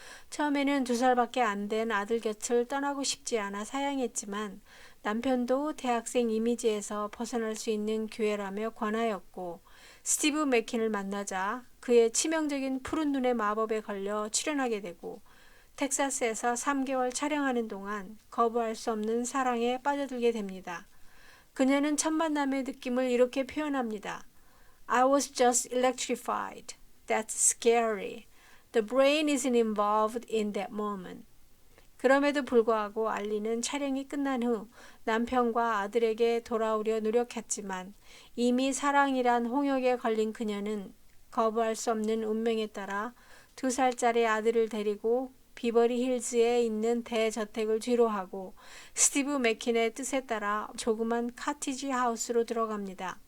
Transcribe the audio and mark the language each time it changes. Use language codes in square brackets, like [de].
[ko] 처음에는 2살밖에 안 된 아들 곁을 떠나고 싶지 않아 사양했지만 남편도 대학생 이미지에서 벗어날 수 있는 기회라며 권하였고 스티브 맥킨을 만나자 그의 치명적인 푸른 눈의 마법에 걸려 출연하게 되고 텍사스에서 3개월 촬영하는 동안 거부할 수 없는 사랑에 빠져들게 됩니다. 그녀는 첫 만남의 느낌을 이렇게 표현합니다. [en] I was just electrified. That's scary. The brain isn't involved in that moment. [ko] 그럼에도 불구하고 알리는 촬영이 끝난 후 남편과 아들에게 돌아오려 노력했지만 이미 사랑이란 홍역에 걸린 그녀는 거부할 수 없는 운명에 따라 2살짜리 아들을 데리고 비버리 힐즈에 있는 대저택을 뒤로하고 스티브 맥킨의 뜻에 따라 조그만 카티지 하우스로 들어갑니다.